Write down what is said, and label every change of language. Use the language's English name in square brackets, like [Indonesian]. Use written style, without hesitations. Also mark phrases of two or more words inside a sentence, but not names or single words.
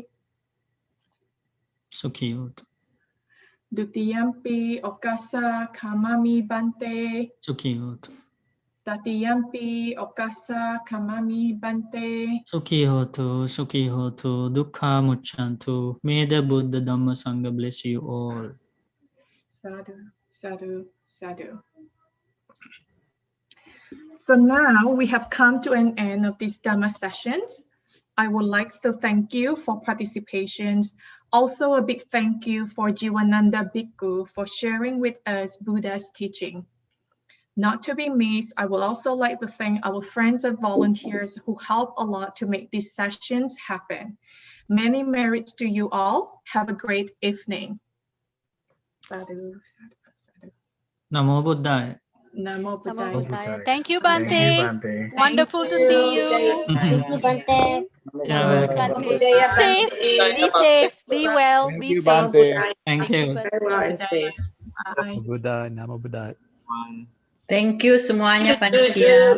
[Pali] Sukhiyotu. Dutiyampi okasa kamami bante. Sukhiyotu. Tatiyampi okasa kamami bante. Sukhiyotu. Sukhiyotu. Dukkha mucchantu. [English] May the Buddha Dhamma Sangha bless you all. [Pali] Sadhu, sadhu, sadhu. [English] So now we have come to an end of these Dhamma sessions. I would like to thank you for participations. Also a big thank you for Jeewananda Bhikkhu for sharing with us Buddha's teaching. Not to be missed, I would also like to thank our friends and volunteers who help a lot to make these sessions happen. Many merits to you all. Have a great evening. [Pali] Sadhu, sadhu, sadhu. Namo Buddhaya. Namo Namo Buddhaya. Buddhaya. [English] Thank you, Thank you, Bhante. Bhante. Wonderful to see you. Thank you, Bhante. Yeah, Bhante. Be safe. Be safe. Be well. Thank Be you, safe. Bhante. thank Thanks, you. Bhante. Very well and safe. Bye. [Pali] Buddha, Namo Buddha. [English] Thank you [Indonesian] semuanya panitia.